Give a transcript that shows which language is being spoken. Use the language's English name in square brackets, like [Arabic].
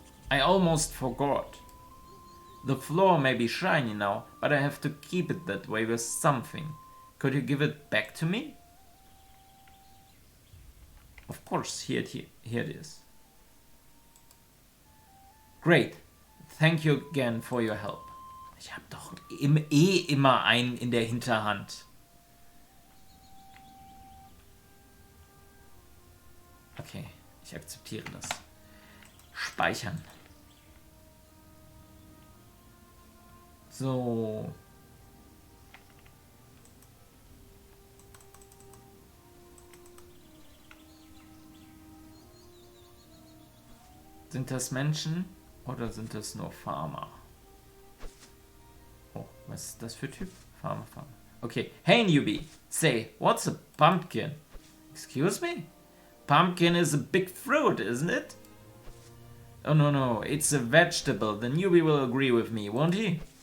[English] I almost forgot. The floor may be shiny now, but I have to keep it that way with something. Could you give it back to me? Of course, here it is. Great. Thank you again for your help. [German] Ich habe doch immer einen in der Hinterhand. Okay, ich akzeptiere das. Speichern. So. Sind das Menschen oder sind das nur Farmer? Oh, was ist das für Typ? Farmer. [English] Okay, hey newbie, say, what's a pumpkin? Excuse me? Pumpkin is a big fruit, isn't it? Oh no, it's a vegetable. The newbie will agree with me, won't he?